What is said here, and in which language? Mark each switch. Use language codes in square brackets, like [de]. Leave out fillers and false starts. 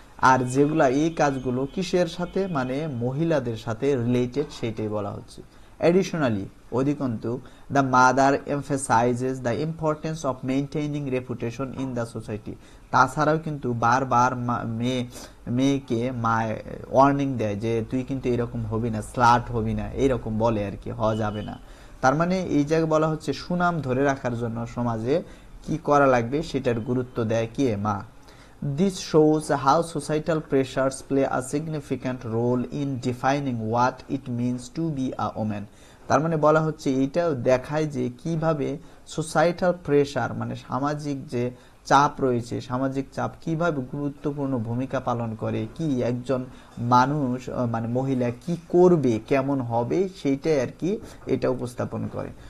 [bn] আর যেগুলা এই কাজগুলো কিসের সাথে, মহিলাদের সাথে রিলেটেড, সেটাই বলা হচ্ছে। [en] Additionally, [bn] অধিকন্তু, [en] the mother emphasizes the importance of maintaining reputation in the society. [bn] তাছাড়াও কিন্তু বারবার মেয়েকে ওয়ার্নিং দেয় যে তুই কিন্তু এরকম হবি না, স্লাট হবি না, এইরকম বলে আর কি, হওয়া যাবে না। তার এই জায়গায় বলা হচ্ছে সুনাম ধরে রাখার জন্য সমাজে কি করা লাগবে সেটার গুরুত্ব দেয় কে? মা। [en] This shows how societal pressures play a significant role in defining what it means to be a woman. [bn] তার বলা হচ্ছে এইটাও দেখায় যে কিভাবে সোসাইটাল প্রেশার, সামাজিক যে চাপ রয়েছে, সামাজিক চাপ কিভাবে গুরুত্বপূর্ণ ভূমিকা পালন করে, কি একজন মানুষ মানে মহিলা কি করবে, কেমন হবে, সেইটাই আর কি এটা উপস্থাপন করে।